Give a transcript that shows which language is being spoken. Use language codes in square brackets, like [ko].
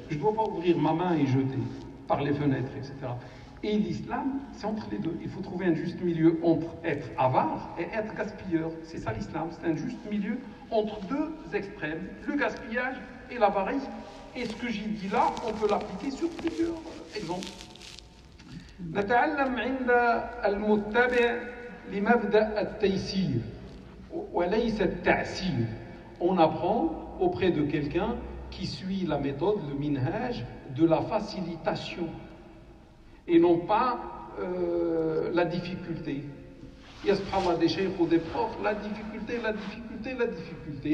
[fr] Je ne dois pas ouvrir ma main et jeter par les fenêtres, etc. Et l'islam, c'est entre les deux. Il faut trouver un juste milieu entre être avare et être gaspilleur. C'est ça l'islam, c'est un juste milieu entre deux extrêmes, le gaspillage et l'avarice. Et ce que j'ai dit là, on peut l'appliquer sur plusieurs exemples. [ar] نتعلم عند المتبع لمبدأ التيسير وليس التعسير. [fr] On apprend auprès de quelqu'un qui suit la méthode, le minhaj, de la facilitation et non pas la difficulté. Il y a subhanallah des cheikhs ou des profs, la difficulté, la difficulté, la difficulté.